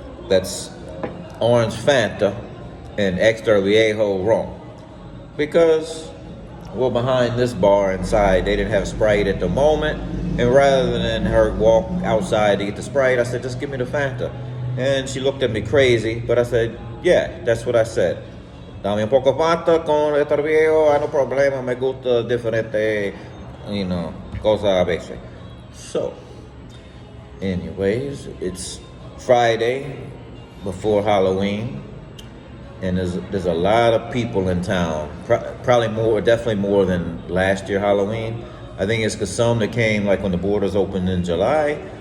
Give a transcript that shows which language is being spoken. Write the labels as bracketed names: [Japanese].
[English] That's orange Fanta and extra viejo rum. Because, well, behind this bar inside, they didn't have Sprite at the moment. And rather than her walk outside to get the Sprite, I said, just give me the Fanta. And she looked at me crazy, but I said, yeah, that's what I said. [Spanish] Dame un poco Fanta con estar viejo, no problema, me gusta diferente, cosas a veces. [English] So, anyways, it's Friday before Halloween, and there's a lot of people in town. Definitely more than last year Halloween. I think it's because some that came like when the borders opened in July.